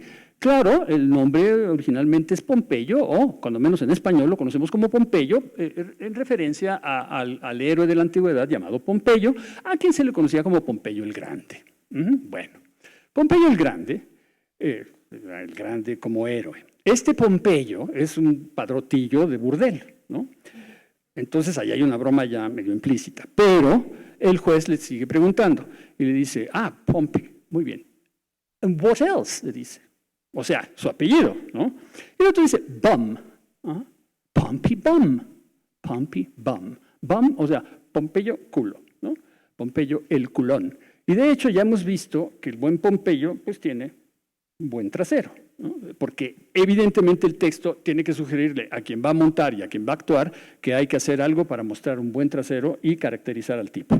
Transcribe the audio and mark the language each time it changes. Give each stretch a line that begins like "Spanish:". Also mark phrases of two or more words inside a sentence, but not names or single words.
Spanish: Claro, el nombre originalmente es Pompeyo, o cuando menos en español lo conocemos como Pompeyo, en referencia al héroe de la antigüedad llamado Pompeyo, a quien se le conocía como Pompeyo el Grande. Bueno, Pompeyo el Grande el grande como héroe. Este Pompeyo es un padrotillo de burdel, ¿no? Entonces ahí hay una broma ya medio implícita, pero el juez le sigue preguntando y le dice, Pompey, muy bien.
English: And what else?
Spanish: Le dice. O sea, su apellido, ¿no? Y el otro dice, bum. Pompey Bum. Pompey Bum. Bum, o sea, Pompeyo culo, ¿no? Pompeyo el culón. Y de hecho ya hemos visto que el buen Pompeyo pues tiene un buen trasero, ¿no? Porque evidentemente el texto tiene que sugerirle a quien va a montar y a quien va a actuar que hay que hacer algo para mostrar un buen trasero y caracterizar al tipo.